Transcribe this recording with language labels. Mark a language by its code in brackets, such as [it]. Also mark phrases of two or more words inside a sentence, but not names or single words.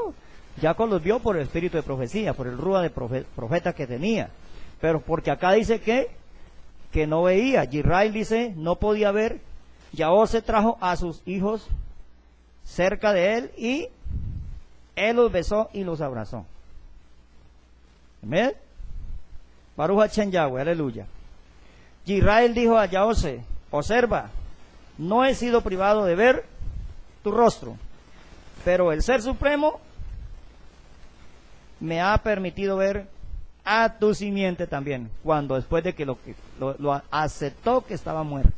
[es] Jacob los vio por el espíritu de profecía, por el rúa de profeta que tenía. Pero porque acá dice que no veía. Israel dice, no podía ver. Yahweh se trajo a sus hijos cerca de él y él los besó y los abrazó. ¿Amén? [he] ברוך השם יהוה, הללויה. [es] Israel dijo a Yahweh, observa, no he sido privado de ver tu rostro, pero el Ser Supremo me ha permitido ver a tu simiente también, cuando después de que lo aceptó que estaba muerto.